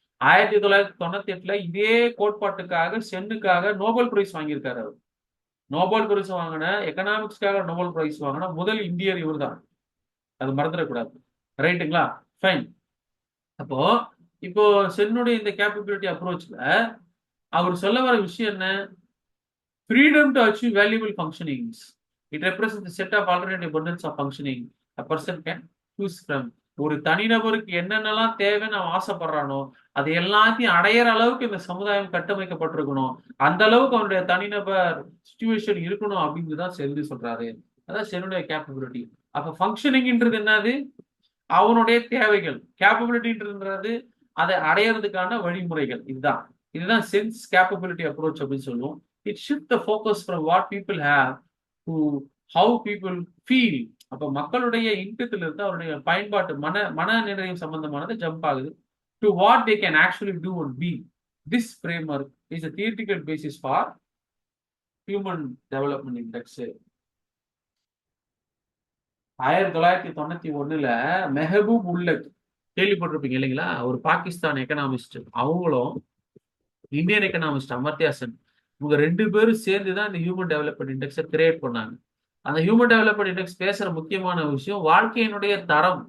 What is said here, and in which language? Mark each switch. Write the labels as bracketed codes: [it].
[ta] 1998ல இதே கோட்பாட்டுக்காக சென்னுக்காக Nobel prize வாங்கியிருக்காரு அவர். Nobel prize வாங்கின எக்கனாமிக்ஸ்க்காக நோபல் பிரைஸ் வாங்கின முதல் இந்தியர் இவர் தான். அது மறந்துடக்கூடாது. ரைட்டுங்களா? ஃபைன். அப்போ இப்போ சென்னுடைய இந்த கேப்பபிலிட்டி அப்ரோச்ல அவர் சொல்ல வர விஷயம் என்ன? [en] freedom to achieve valuable functionings. It represents a set of alternative bundles of functioning a person can choose from. [ta] ஒரு தனிநபருக்கு என்னென்னலாம் தேவைன்னு அவன் ஆசைப்படுறானோ அது எல்லாத்தையும் அடையிற அளவுக்கு இந்த சமுதாயம் கட்டமைக்கப்பட்டிருக்கணும். அந்த அளவுக்கு அவனுடைய தனிநபர் சிச்சுவேஷன் இருக்கணும் அப்படின்னு தான் செல்வி சொல்றாரு. அதான் சென்னுடைய கேப்பபிலிட்டி. அப்ப ஃபங்க்ஷனிங்ன்றது என்னது? அவனுடைய தேவைகள். கேப்பபிலிட்டின்றது அதை அடையிறதுக்கான வழிமுறைகள். இதுதான் சென்ஸ் கேப்பபிலிட்டி அப்ரோச் அப்படின்னு சொல்லுவோம். [en] It shifts the focus from what people have to how people feel. [ta] அப்ப மக்களுடைய இன்பத்துல இருந்து அவருடைய பயன்பாட்டு மனநிலையம் சம்பந்தமானது ஜம்ப் ஆகுது [en] to what they can actually do and be. This framework is a theoretical basis for human development index. [ta] 1991ல Mehboob உல்லக் கேள்விப்பட்டிருப்பீங்க இல்லைங்களா? ஒரு Pakistan economist. அவங்களும் இந்தியன் எக்கனாமிஸ்ட் அமர்த்தியா சென், இவங்க 2 பேரும் சேர்ந்து தான் இந்த ஹியூமன் டெவலப்மெண்ட் இண்டெக்ஸை கிரியேட் பண்ணாங்க. அந்த ஹியூமன் டெவலப்மெண்ட் இண்டெக்ஸ் பேசுற முக்கியமான விஷயம் வாழ்க்கையினுடைய தரம்.